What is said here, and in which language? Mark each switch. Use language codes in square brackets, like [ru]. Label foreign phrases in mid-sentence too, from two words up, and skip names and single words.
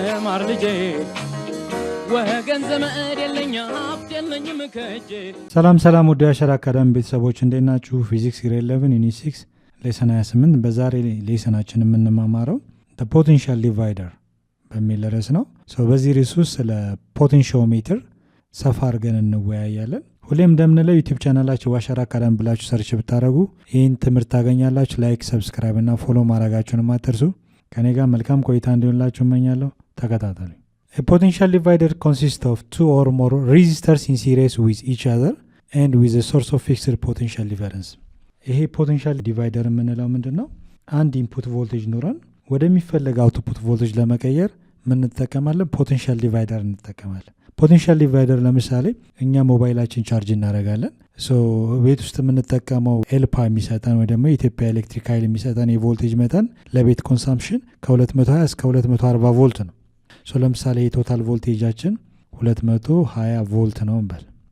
[am] ማር ልጄ ወገን ዘመድ የለኝ ሀብት የለኝም ከእጄ። ሰላም ወደ አሸራ አካዳሚ ቤተሰቦች እንዴት ናችሁ? [en] physics grade 11 unit 6 lesson 28 [am] በዛሬ ሌሰናችን የምንማማረው [en] the potential divider [am] በሚል ርዕስ ነው። በዚህ ርዕስ ውስጥ ስለ ፖቴንሺዮሜትር ሰፋ አድርገን እንወያያለን። ሁሌም እንደምንለው ዩቲዩብ ቻናላችሁ አሸራ አካዳሚ ብላችሁ ሰርች ብታደርጉ ይህን ትምህርት ታገኛላችሁ። ላይክ፣ ሰብስክራይብ እና ፎሎ ማድረጋችሁን አትርሱ። ከኔ ጋር መልካም ቆይታ እንዲሆንላችሁ እመኛለሁ። ተከታተሉ። [en] A potential divider consists of two or more resistors in series with each other and with a source of fixed potential difference. [am] ይሄ [en] potential divider [am] የምንለው ምንድን ነው? አንድ [en] input voltage [am] ኖረን ወደሚፈለግ [en] output voltage [am] ለመቀየር ምን እንጠቀማለን? [en] potential divider [am] እንጠቀማለን። [en] potential divider [am] ለምሳሌ እኛ ሞባይላችን ቻርጅ እናደርጋለን። ቤት ውስጥ የምንጠቀመው ኤልፓ የሚሰጠን ወይ ደግሞ የኢትዮጵያ ኤሌክትሪክ ኃይል የሚሰጠን የቮልቴጅ መጠን ለቤት ኮንሳምፕሽን ከ220 እስከ 240 ቮልት ነው። ለምሳሌ የቶታል ቮልቴጃችን 220 ቮልት ነው እንበል።